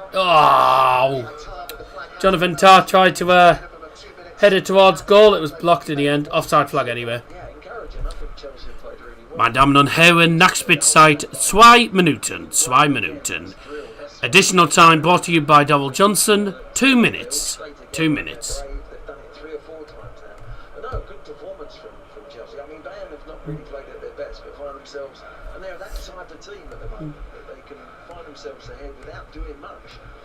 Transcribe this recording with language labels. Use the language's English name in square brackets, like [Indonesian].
[English] Oh. Jonathan Tah tried to head it towards goal. It was blocked in the end. Offside flag anyway. [German] Meine Damen und Herren, Nachspielzeit 2 Minuten. 2 Minuten. [English] Additional time brought to you by Double Johnson. 2 minutes. 2 minutes. They've done it 3 or 4 times now. But no, good performance from Chelsea. I mean, Bayern have not really played at their best, but find themselves, and they're that type of team at the moment, that they can find themselves ahead without doing much.